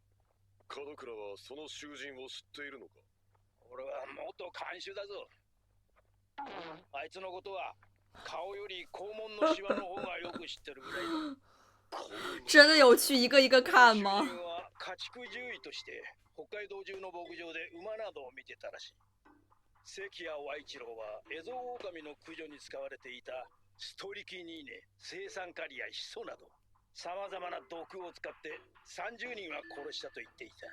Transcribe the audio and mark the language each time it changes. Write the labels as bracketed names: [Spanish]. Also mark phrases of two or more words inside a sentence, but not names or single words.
[Japanese] 門倉はその囚人を知っているのか？俺は元看守だぞ。あいつのことは顔より肛門のシワの方がよく知ってるぐらいだ。 [Chinese] 真的有去一个一个看吗？ [Japanese] 囚人は家畜獣医として北海道中の牧場で馬などを見てたらしい。関谷和一郎はエゾオオカミの駆除に使われていたストリキニーネ、青酸カリやヒ素などさまざまな毒を使って30人は殺したと言っていた。